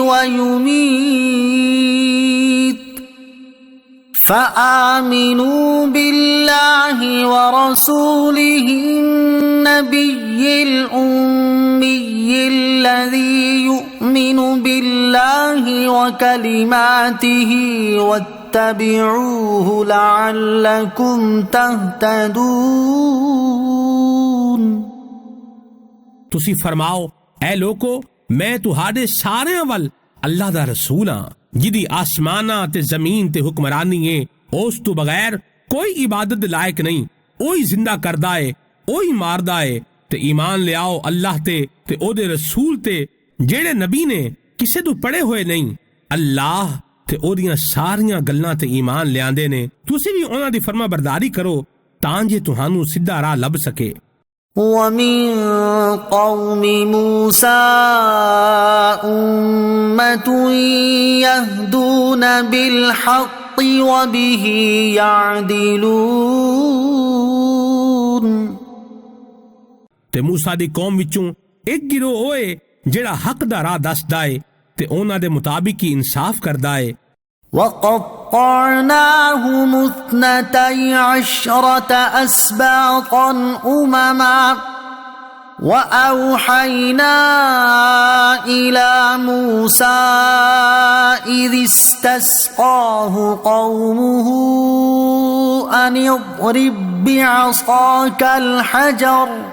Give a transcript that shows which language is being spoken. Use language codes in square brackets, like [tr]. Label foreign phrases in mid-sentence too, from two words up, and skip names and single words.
[ar] ويميت فآمنوا بالله ورسوله النبي الأمي الذي يؤمن بالله وكلماته واتبعوه لعلكم تهتدون। [pa] ਤੁਸੀਂ ਫ਼ਰਮਾਓ ਐ ਲੋਕੋ ਮੈਂ ਤੁਹਾਡੇ ਸਾਰਿਆਂ ਵੱਲ ਅੱਲਾਹ ਦਾ ਰਸੂਲ ਹਾਂ ਜਿਹਦੀ ਆਸਮਾਨਾਂ ਤੇ ਜ਼ਮੀਨ ਤੇ ਹੁਕਮਰਾਨੀ ਹੈ, ਉਸ ਤੋਂ ਬਗ਼ੈਰ ਕੋਈ ਇਬਾਦਤ ਲਾਇਕ ਨਹੀਂ। ਓਹੀ ਜ਼ਿੰਦਾ ਕਰਦਾ ਹੈ, ਓਹੀ ਮਾਰਦਾ ਹੈ ਤੇ ਈਮਾਨ ਲੈ ਆਓ ਅੱਲਾਹ ਤੇ ਉਹਦੇ ਰਸੂਲ ਤੇ ਜਿਹੜੇ ਨਬੀ ਨੇ ਕਿਸੇ ਤੋਂ ਪੜ੍ਹੇ ਹੋਏ ਨਹੀਂ। ਅੱਲਾਹ ਤੇ ਉਹਦੀਆਂ ਸਾਰੀਆਂ ਗੱਲਾਂ ਤੇ ਈਮਾਨ ਲਿਆਉਂਦੇ ਨੇ। ਤੁਸੀਂ ਭੀ ਉਨ੍ਹਾਂ ਦੀ ਫ਼ਰਮਾਂ ਬਰਦਾਰੀ ਕਰੋ ਤਾਂ ਜੇ ਤੁਹਾਨੂੰ ਸਿੱਧਾ ਰਾਹ ਲੱਭ ਸਕੇ। [ar] ومن قوم موسى أمة يهدون بالحق وبه يعدلون। [pa] ਤੇ ਮੂਸਾ ਦੀ ਕੌਮ ਵਿਚੋਂ ਇਕ ਗਿਰੋਹ ਹੋਏ ਜਿਹੜਾ ਹੱਕ ਦਾ ਰਾਹ ਦੱਸਦਾ ਹੈ ਤੇ ਉਨ੍ਹਾਂ ਦੇ ਮੁਤਾਬਿਕ ਹੀ ਇਨਸਾਫ਼ ਕਰਦਾ ਹੈ। [ar] وقطعناهم 12 أسباطا أمما وأوحينا إلى موسى إذ استسقاه قومه أن اضرب بعصاك الحجر